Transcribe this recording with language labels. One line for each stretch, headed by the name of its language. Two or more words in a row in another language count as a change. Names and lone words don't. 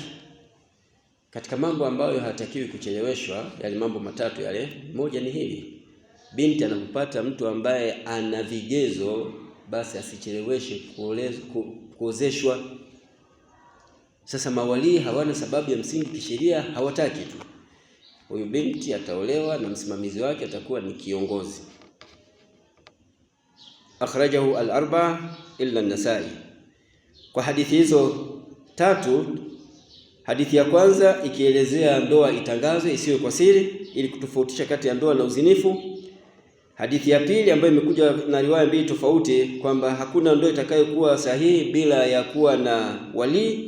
Swahili: Katika mambo ambayo hatakiwi kucheleweshwa, yale mambo matatu yale, moja ni hili: binti anapopata mtu ambaye ana vigezo, basi asicheleweshe kuozeshwa. Sasa mawali hawana sababu ya msingi kisheria, hawataki tu. Huyu binti ataolewa na msimamizi wake atakuwa ni kiongozi.
Arabic: أخرجه الأربعة إلا النسائي.
Swahili: Kwa hadithi hizo tatu, hadithi ya kwanza ikielezea ndoa itangazwe isiwe kwa siri ili kutofautisha kati ya ndoa na uzinifu. Hadithi ya pili ambayo imekuja na riwaya mbili tofauti kwamba hakuna ndoa itakayokuwa sahihi bila ya kuwa na wali.